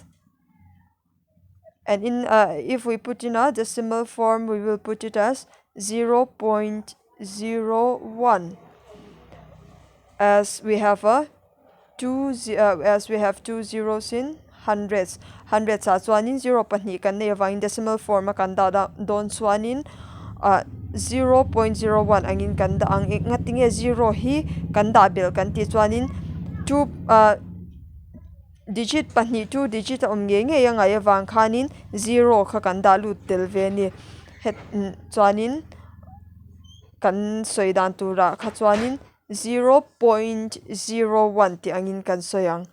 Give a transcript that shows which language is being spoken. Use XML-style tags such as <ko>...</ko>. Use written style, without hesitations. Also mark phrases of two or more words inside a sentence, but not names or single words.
<en>And in if we put in a decimal form, we will put it as 0.01, as we have two zeros in hundreds.</en> <lus>Hundreds a chuanin 0 pahnih kan nei awang in</lus> <en>decimal form</en> <lus>a kan dah dawn chuanin 0.01 angin kan dah ang ngatinge 0 hi kan dah bel kan ti chuanin 2 digit pahnih 2 digit a awm nge nge yang ai awang khanin 0 kha kan dah lut tel ve ni chuanin kan soi dan tura kha chuanin 0.01 ti angin kan soyang.</lus>